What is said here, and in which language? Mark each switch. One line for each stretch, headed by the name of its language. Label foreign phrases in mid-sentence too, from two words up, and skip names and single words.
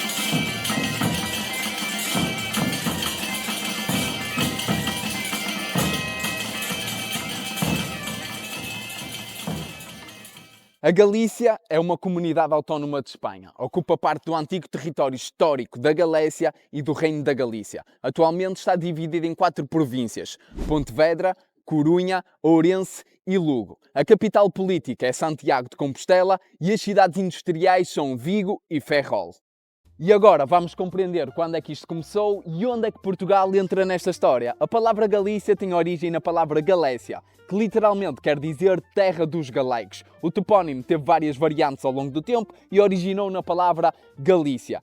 Portuguese: A Galícia é uma comunidade autónoma de Espanha. Ocupa parte do antigo território histórico da Galécia e do Reino da Galícia. Atualmente está dividida em 4 províncias: Pontevedra, Corunha, Ourense e Lugo. A capital política é Santiago de Compostela e as cidades industriais são Vigo e Ferrol. E agora vamos compreender quando é que isto começou e onde é que Portugal entra nesta história. A palavra Galícia tem origem na palavra Galécia, que literalmente quer dizer terra dos galegos. O topónimo teve várias variantes ao longo do tempo e originou na palavra Galícia.